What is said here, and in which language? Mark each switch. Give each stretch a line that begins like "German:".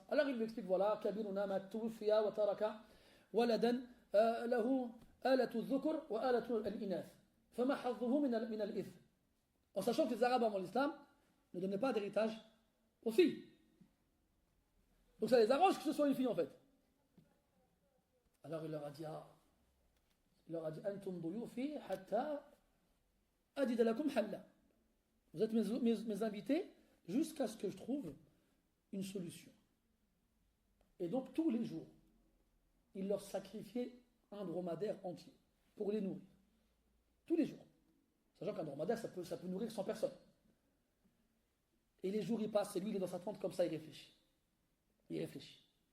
French: Alors il lui explique voilà,
Arabic: kabiruna ma tuwfiya wa taraka waladan له آلة الذكر وآلة الإناث فما حظه من الإثم,
French: en sachant que les Arabes avant l'islam ne donnaient pas d'héritage aux filles. Donc ça les arrange que ce soit une fille en fait.
Arabic: Alors il leur a dit أنتم ضيوفي حتى أجد لكم حلا.
French: Vous êtes mes invités jusqu'à ce que je trouve une solution. Et donc tous les jours, il leur sacrifiait un dromadaire entier pour les nourrir. Tous les jours. Sachant qu'un dromadaire, ça peut nourrir 100 personnes. Et les jours, ils passent, et lui, il est dans sa tente comme ça, il réfléchit. Il réfléchit.